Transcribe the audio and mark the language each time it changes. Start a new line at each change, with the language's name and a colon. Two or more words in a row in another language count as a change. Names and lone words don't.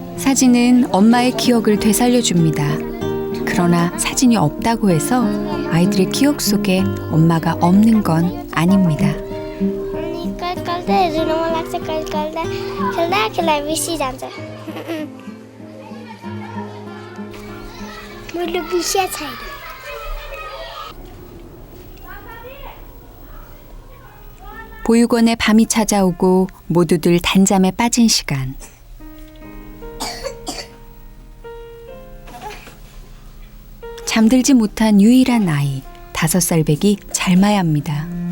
Korean: 사진은 엄마의 기억을 되살려줍니다. 그러나 사진이 없다고 해서 아이들의 기억 속에 엄마가 없는 건 아닙니다.
Nepali: अनि कहिले कहिले हेर्नु मन लाग्छ कहिले कहिले खेल्दा खेल्दा बिर्सिजान्छ मैले बिर्सिया छैन
Korean: 보육원에 밤이 찾아오고 모두들 단잠에 빠진 시간. 잠들지 못한 유일한 아이, 5살 배기 잘마야입니다.